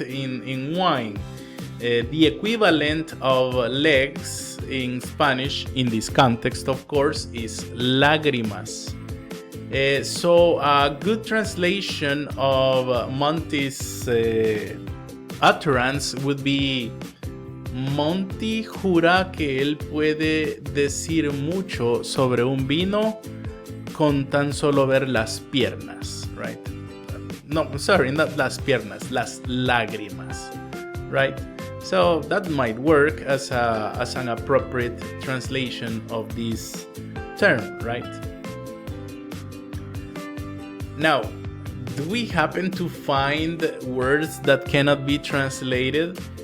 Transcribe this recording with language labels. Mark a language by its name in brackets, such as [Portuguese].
[English] In wine. The equivalent of legs in Spanish, in this context, of course, is lágrimas. So a good translation of Monty's utterance would be: [Spanish] Monty jura que él puede decir mucho sobre un vino con tan solo ver las piernas, right? [English] No, sorry, not las piernas, las lágrimas, right? So that might work as an appropriate translation of this term, right? Now, do we happen to find words that cannot be translated?